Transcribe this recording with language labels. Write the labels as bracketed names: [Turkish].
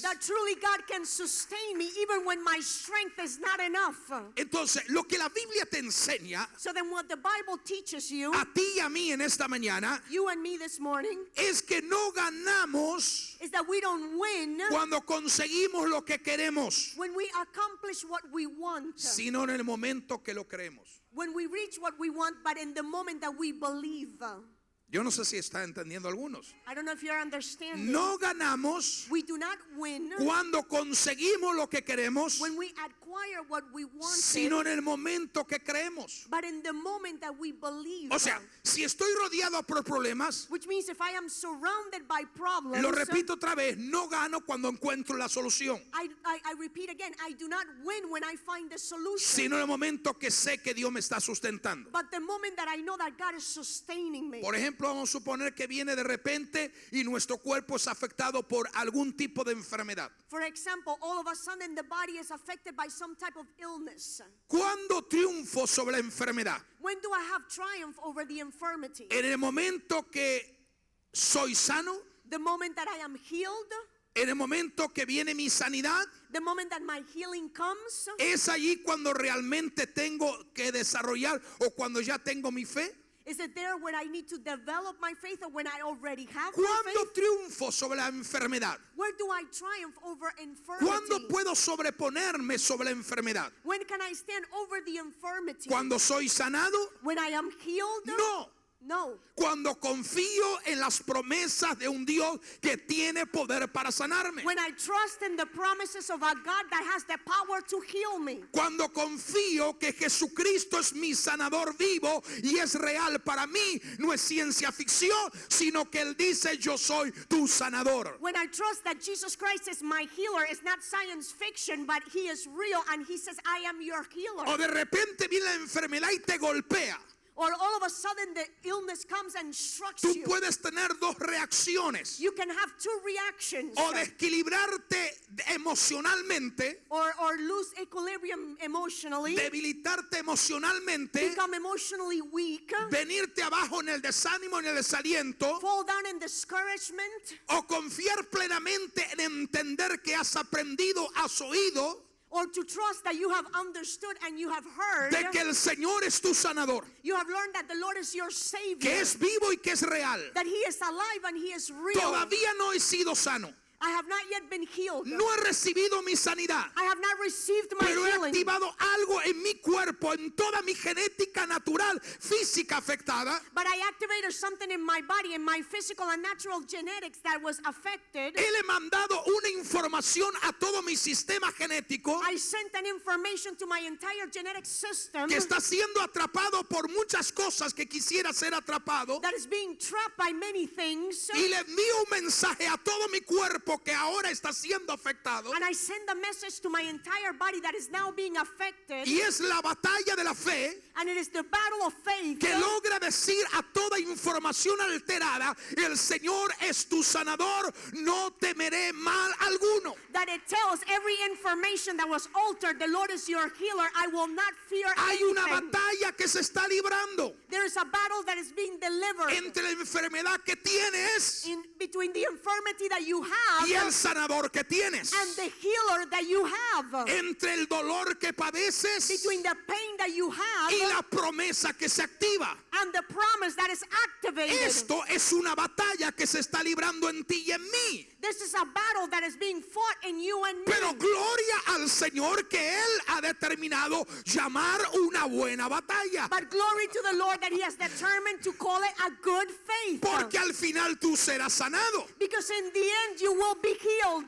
[English] that truly God can sustain me even when my strength is not enough. [Spanish] Entonces, lo que la Biblia te enseña [English] So then what the Bible teaches you, [Spanish] a ti y a mí en esta mañana, [English] you and me this morning, [Spanish] es que no ganamos [English] is that we don't win [Spanish] cuando conseguimos lo que queremos, [English] when we accomplish what we want, [Spanish] sino en el momento que lo creemos. [English] when we reach what we want, but in the moment that we believe. [Spanish] Yo no sé si está entendiendo algunos. [English] I don't know if you're understanding. [Spanish] No ganamos [English] We do not win [Spanish] cuando conseguimos lo que queremos, [English] when we acquire what we want, [Spanish] sino en el momento que creemos. [English] but in the moment that we believe. [Spanish] O sea, si estoy rodeado por problemas, [English] Which means if I am surrounded by problems, [Spanish] lo repito otra vez, no gano cuando encuentro la solución, [English] I repeat again, I do not win when I find the solution, [Spanish] sino en el momento que sé que Dios me está sustentando. [English] but the moment that I know that God is sustaining me. [Spanish] Por ejemplo, vamos a suponer que viene de repente y nuestro cuerpo es afectado por algún tipo de enfermedad. [English] For example, all of a sudden the body is affected by some type of illness. [Spanish] ¿Cuándo triunfo sobre la enfermedad? [English] When do I have triumph over the infirmity? [Spanish] En el momento que soy sano, [English] The moment that I am healed, [Spanish] en el momento que viene mi sanidad, [English] the moment that my healing comes, [Spanish] es allí cuando realmente tengo que desarrollar o cuando ya tengo mi fe. [English] is it there when I need to develop my faith or when I already have my [Spanish] ¿Cuándo [English] faith? [Spanish] triunfo sobre la enfermedad? [English] Where do I triumph over infirmity? [Spanish] ¿Cuándo puedo sobreponerme sobre la enfermedad? [English] When can I stand over the infirmity? [Spanish] ¿Cuando soy sanado? [English] When I am healed? [Spanish] No. [English] No. [Spanish] Cuando confío en las promesas de un Dios que tiene poder para sanarme. [English] When I trust in the promises of a God that has the power to heal me. [Spanish] Cuando confío que Jesucristo es mi sanador vivo y es real para mí, no es ciencia ficción, sino que Él dice, yo soy tu sanador. [English] When I trust that Jesus Christ is my healer, it's not science fiction, but He is real and He says, I am your healer. [Spanish] O de repente viene la enfermedad y te golpea. [English] Or all of a sudden the illness comes and strikes [Spanish] Tú [English] you. [Spanish] puedes tener dos reacciones. [English] You can have two reactions. [Spanish] O desequilibrarte emocionalmente, [English] Or lose equilibrium emotionally. [Spanish] debilitarte emocionalmente, [English] Become emotionally weak. [Spanish] venirte abajo en el desánimo, en el desaliento, [English] Fall down in discouragement. [Spanish] o confiar plenamente en entender que has aprendido, has oído, [English] Or to trust that you have understood and you have heard. [Spanish] de que el Señor es tu sanador, [English] You have learned that the Lord is your Savior. [Spanish] que es vivo y que es real. [English] That He is alive and He is real. [Spanish] Todavía no he sido sano, [English] I have not yet been healed. [Spanish] no he recibido mi sanidad, [English] I have not received my [Spanish] pero he [English] healing. [Spanish] activado algo en mi cuerpo, en toda mi genética natural, física afectada. [English] But I activated something in my body, in my physical and natural genetics that was affected. [Spanish] Él he mandado una información a todo mi sistema genético [English] I sent an information to my entire genetic system [Spanish] que está siendo atrapado por muchas cosas que quisiera ser atrapado, [English] that is being trapped by many things. [Spanish] y le envío un mensaje a todo mi cuerpo que ahora está siendo afectado, [English] And I send a message to my entire body that is now being affected. [Spanish] y es la batalla de la fe [English] And it is the battle of faith [Spanish] que logra decir a toda información alterada: el Señor es tu sanador, no temeré mal alguno. [English] that it tells every information that was altered, the Lord is your healer, I will not fear [Spanish] Hay una [English] anything. [Spanish] batalla que se está librando [English] There is a battle that is being delivered [Spanish] entre la enfermedad que tienes [English] in between the infirmity that you have [Spanish] y el sanador que tienes, [English] and the healer that you have, [Spanish] entre el dolor que padeces [English] between the pain that you have [Spanish] y la promesa que se activa. [English] and the promise that is activated. [Spanish] Esto es una batalla que se está librando en ti y en mí. [English] This is a battle that is being fought in you and me. [Spanish] Pero gloria al Señor que Él ha determinado llamar una buena batalla. [English] But glory to the Lord that He has determined to call it a good faith. [Spanish] Porque al final tú serás sanado. [English] Because in the end you will be healed.